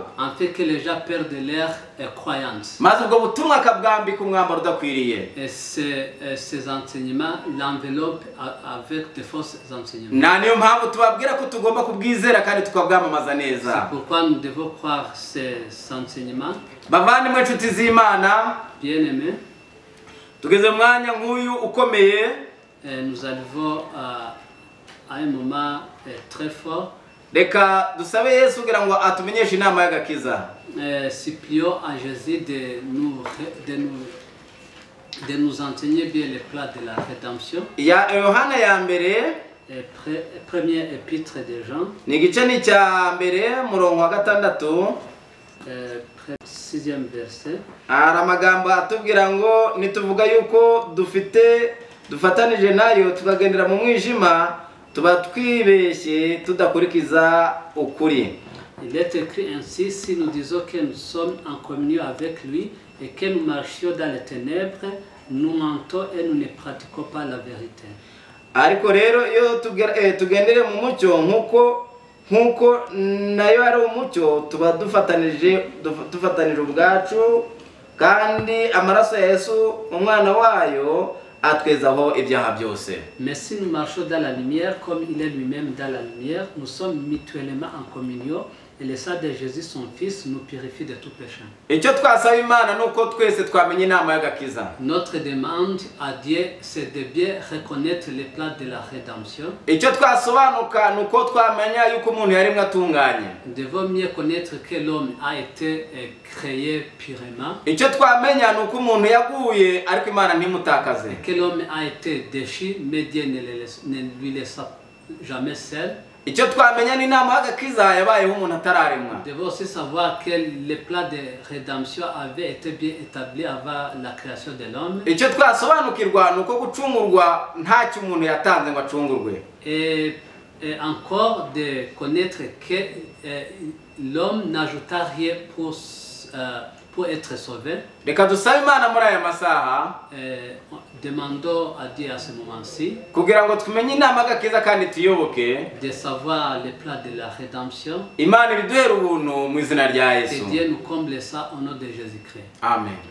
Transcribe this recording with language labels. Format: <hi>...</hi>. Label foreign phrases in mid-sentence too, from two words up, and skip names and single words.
<fr>en fait que les gens perdent leur croyance.</fr> <rw>maze ubwo butumwa akabwambika umwambaro udakwiriye.</rw> <fr>Et ces enseignements l'enveloppent avec de fausses enseignements.</fr> <rw>Na niyo mpamvu tubabwira ko tugomba kubwizera kandi tukabwamamaza</rw> <fr>C'est</fr> <rw>neza.</rw> <fr>pourquoi nous devons croire ces enseignements.</fr> <rw>Bavandimwe inshuti z'Imana,</rw> <fr>Bien-aimés,</fr> <rw>tugeze mu mwanya nk'uyu ukomeye,</rw> <fr>nous arrivons à un moment très fort.</fr> <rw>reka dusabe Yesu kugira ngo atumenyeshe inama y'agakiza.</rw> <fr>Supplions à Jésus de nous enseigner bien les plats de la rédemption.</fr> <rw>Ya Yohana ya mbere,</rw> <fr>Premier épître de Jean,</fr> <rw>ni igice ni cya mbere murongo wa 6,</rw> <fr>après le 6e verset.</fr> <rw>hari amagambo atubwira ngo nituvuga yuko dufatanije nayo tukagendera mu mwijima tuba twibeshye tudakurikiza ukuri.</rw> <fr>Il est écrit ainsi: si nous disons que nous sommes en communion avec lui et que nous marchions dans les ténèbres, nous mentons et nous ne pratiquons pas la vérité.</fr> <rw>Ariko rero iyo tugendere mu mucyo nkuko nayo ari umucyo tuba dufatanije ubwacu, kandi amaraso ya Yesu umwana wayo atwezaho ibyaha byose.</rw> <fr>Mais si nous marchons dans la lumière comme il est lui-même dans la lumière, nous sommes mutuellement en communion et le sang de Jésus son fils nous purifie de tout péché.</fr> <rw>Icyo twasaba Imana nuko twese twamenye inama y'agakiza.</rw> <fr>Notre demande à Dieu, c'est de bien reconnaître les plans de la rédemption.</fr> <rw>Icyo twasobanuka nuko twamenya yuko umuntu yarimwe atunganye.</rw> <fr>Nous devons mieux connaître que l'homme a été créé purement.</fr> <rw>Icyo twamenya nuko umuntu yaguye ariko Imana ntimutakaze.</rw> <fr>Que l'homme a été déchu, mais Dieu ne lui laissa jamais seul.</fr> <rw>Icyo twamenya ni inama y'agakiza yabayeho umuntu atararemwa.</rw> <fr>Nous devons aussi savoir que les plans de rédemption avaient été bien établis avant la création de l'homme.</fr> <rw>Icyo twasobanukirwa nuko gucungurwa ntacyo umuntu yatanze ngo acungurwe.</rw> <fr>Et encore de connaître que l'homme n'ajouta rien pour être sauvé.</fr> <rw>Reka dusabe Imana muri aya masaha,</rw> <fr>demandons à Dieu à ce moment-ci</fr> <rw>kugira ngo tumenye inama y'agakiza kandi tuyoboke,</rw> <fr>de savoir les plans de la rédemption.</fr> <rw>Imana ibiduhere ubuntu mu izina rya Yesu.</rw> <fr>Que Dieu nous comble ça au nom de Jésus-Christ. Amen.</fr>